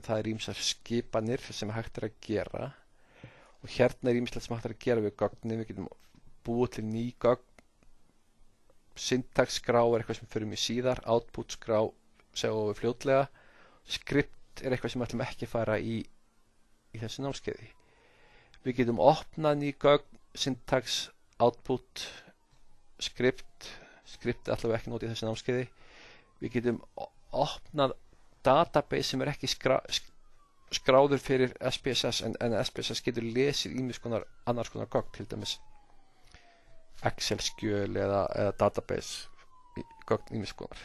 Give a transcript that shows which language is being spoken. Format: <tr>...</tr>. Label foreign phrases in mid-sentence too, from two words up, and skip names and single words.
<is>Það er ýmsar skipanir sem hægt að gera og hérna er ýmislegt sem hægt að gera við gögnin. Við getum búið til ný gögn. Syntax-skrá er eitthvað sem fyrir mig síðar, output-skrá sjáum við fljótlega, script er eitthvað sem við ætlum ekki að fara í þessu námskeiði. Við getum opnað ný gögn,</is> <en>syntax, output, script</en> <is>er allavega ekki notið í þessu námskeiði. Við getum opnað database sem er ekki skráður fyrir SPSS en SPSS getur lesið annars konar gögn, til dæmis Excel-skjöl eða database gögn ýmiss konar.</is>